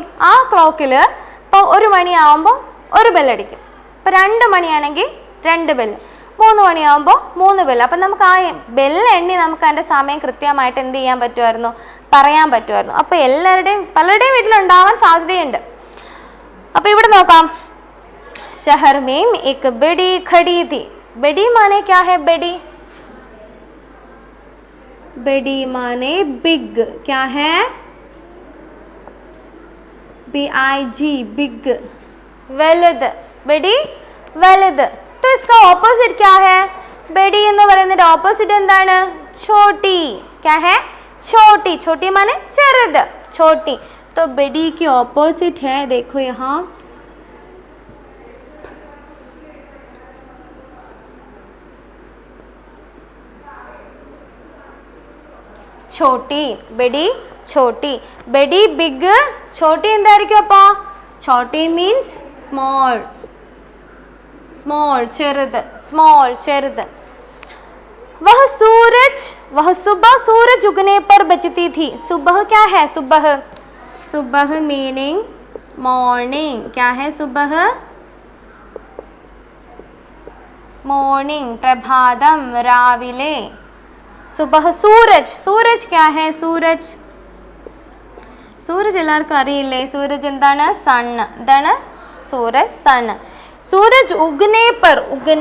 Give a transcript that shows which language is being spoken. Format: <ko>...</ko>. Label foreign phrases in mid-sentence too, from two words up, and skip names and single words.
<ml>ആ ക്ലോക്കിൽ ഇപ്പോൾ 1 മണിയാവുമ്പോൾ 1 ബെല്ലടിക്കും. ഇപ്പോൾ 2 മണിയാണെങ്കിൽ 2 ബെല്ല്, 3 മണിയാകുമ്പോൾ 3 ബെല്ല്. അപ്പം നമുക്ക് ആ ബെല്ല് എണ്ണി നമുക്ക് അതിൻ്റെ സമയം കൃത്യമായിട്ട് എന്ത് ചെയ്യാൻ പറ്റുമായിരുന്നു? പറയാൻ പറ്റുമായിരുന്നു. അപ്പോൾ പലരുടെയും വീട്ടിലുണ്ടാവാൻ സാധ്യതയുണ്ട്. അപ്പോൾ ഇവിടെ നോക്കാം.</ml> <hi>शहर में एक बड़ी घड़ी थी. बड़ी माने क्या है? बड़ी, बड़ी माने बिग. क्या है? BIG, बिग. वलद, बड़ी वलद. तो इसका ऑपोजिट क्या है?</hi> <ml>बड़ी എന്ന് പറയുന്നതിന്റെ ഓപ്പോസിറ്റ് എന്താണ്?</ml> <hi>छोटी. क्या है? छोटी. छोटी माने ചെറുത്, छोटी. तो बड़ी की ऑपोजिट है, देखो यहाँ छोटी. बड़ी, छोटी. बड़ी, बिग. छोटी</hi> <ml>എന്തായിരിക്കും അപ്പോൾ?</ml> <en>छोटी means small. small ചെറുത്, small ചെറുത്.</en> <hi>वह सुबह सूरज उगने पर बजती थी. सुबह क्या है? सुबह, सुबह</hi> <en>meaning morning.</en> <hi>क्या है सुबह?</hi> <ml>മോർണിംഗ് പ്രഭാതം രാവിലെ.</ml> <hi>सुबह सूरज. सूरज क्या है?</hi> <ml>സൂരജ് സൂരജ് എല്ലാവർക്കും അറിയില്ലേ? സൂരജ് എന്താണ്? സണ്ണ്. എന്താണ്?</ml> <hi>सूरज सन. सूरज उगने पर. उगना.</hi>